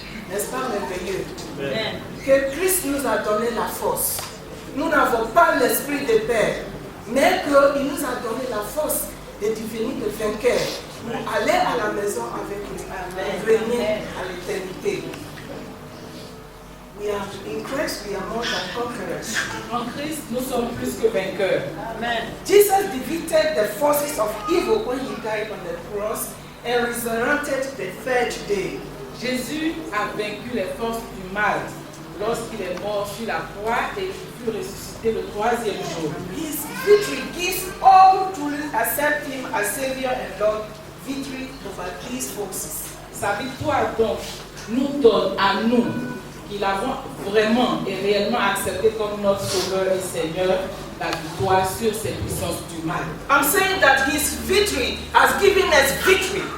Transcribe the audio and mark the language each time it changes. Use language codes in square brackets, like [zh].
[fr] N'est-ce pas merveilleux? Amen. Que Christ nous a donné la force. Nous n'avons pas l'esprit de peur, mais qu'il nous a donné la force de devenir de vainqueurs pour aller à la maison avec lui, venir à l'éternité. [en] In Christ we are more than conquerors. [fr] En Christ, nous sommes plus que vainqueurs. Amen. [en] Jesus defeated the forces of evil when he died on the cross and resurrected the third day. [fr] Jésus a vaincu les forces du mal lorsqu'il est mort sur la croix et il fut ressuscité le troisième jour. [en] His victory gives all who truly accept him as Savior and Lord victory over these forces. [fr] Sa victoire donc nous donne à nous qui l'avons vraiment et réellement accepté comme notre Sauveur et Seigneur la victoire sur ces puissances du mal. [en] I'm saying that his victory has given us victory.